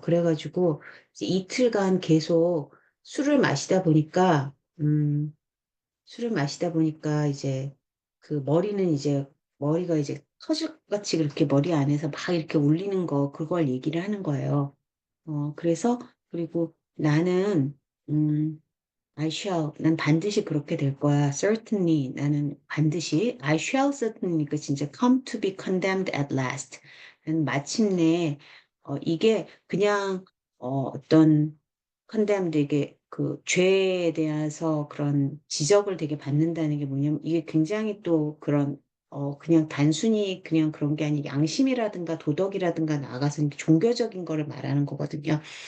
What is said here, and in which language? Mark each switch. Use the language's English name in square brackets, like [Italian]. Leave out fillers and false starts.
[Korean] 그래가지고 이제 이틀간 계속 술을 마시다 보니까 술을 마시다 보니까 이제 그 머리는 이제 머리가 이제 터질같이 그렇게 머리 안에서 막 이렇게 울리는 거 그걸 얘기를 하는 거예요. 그래서 그리고 나는 음 난 반드시 그렇게 될 거야. [English] Certainly, [Korean] 나는 반드시. [English] I shall certainly니까 [Korean] 진짜 [English] come to be condemned at last. [Korean] 난 마침내, 이게 그냥, 어떤 condemned, 이게 그 죄에 대해서 그런 지적을 되게 받는다는 게 뭐냐면, 이게 굉장히 또 그런, 그냥 단순히 그냥 그런 게 아니라 양심이라든가 도덕이라든가 나아가서 종교적인 거를 말하는 거거든요.